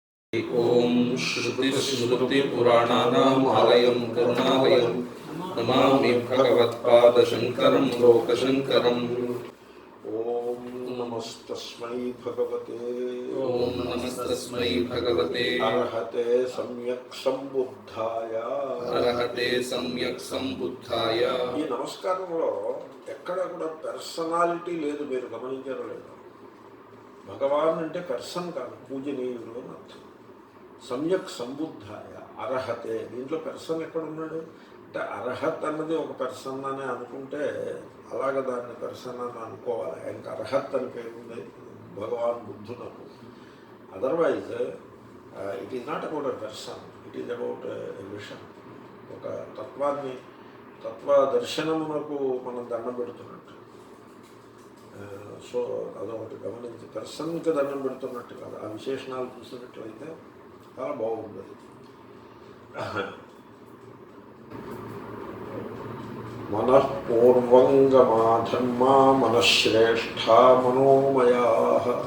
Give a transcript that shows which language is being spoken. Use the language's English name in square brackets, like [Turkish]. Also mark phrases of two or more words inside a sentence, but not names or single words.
[Sanskrit] ओम श्रुतिस्मृतिपुराणानाम् आलयं करुणालयं नमामि भगवत्पादशङ्करं लोकशङ्करम्। ओम नमस्तस्मै भगवते अरहते सम्यक् संबुद्धाय [Telugu] ఈ నమస్కారంలో ఎక్కడ కూడా పర్సనాలిటీ లేదు. మీరు గమనించారో లేదో? భగవాన్ అంటే పర్సన్ కాదు, పూజనీయుడు అని అర్థం. [Sanskrit] సమ్యక్ సంబుద్ధాయ అర్హతే, [Telugu] దీంట్లో పర్సన్ ఎక్కడున్నాడు అంటే అర్హత్ అన్నది ఒక పర్సన్ అని అనుకుంటే అలాగ దాన్ని పర్సన్ అని అనుకోవాలి. ఆయనకు అర్హత్ అని పేరు ఉంది భగవాన్ బుద్ధునకు. [English] otherwise it is not about a person, it is about a vision. [Telugu] ఒక తత్వాన్ని, తత్వదర్శనమునకు మనం దండం పెడుతున్నట్టు. సో అదొకటి గమనించి, పర్సన్కి దండం పెడుతున్నట్టు కాదు. ఆ విశేషణాలు చూసినట్లయితే చాలా బాగుంది. [Sanskrit] మనఃపూర్వంగమాధర్మా మనశ్రేష్ఠా మనోమయాః